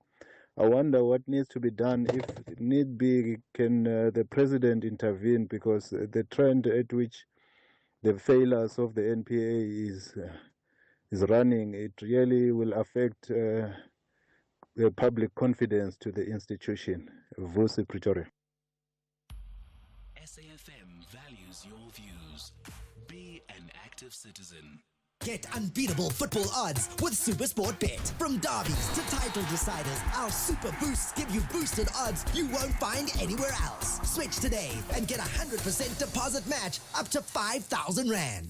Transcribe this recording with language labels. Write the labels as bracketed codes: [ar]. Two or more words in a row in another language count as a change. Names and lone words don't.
[en] I wonder what needs to be done. If need be, can the president intervene? Because the trend at which the failures of the NPA is running, it really will affect the public confidence to the institution. Vusi Pretoria. SAFM values your views. Be an active citizen. Get unbeatable football odds with SuperSport Bet. From derbies to title deciders, our Super Boosts give you boosted odds you won't find anywhere else. Switch today and get a 100% deposit match up to 5,000 Rand.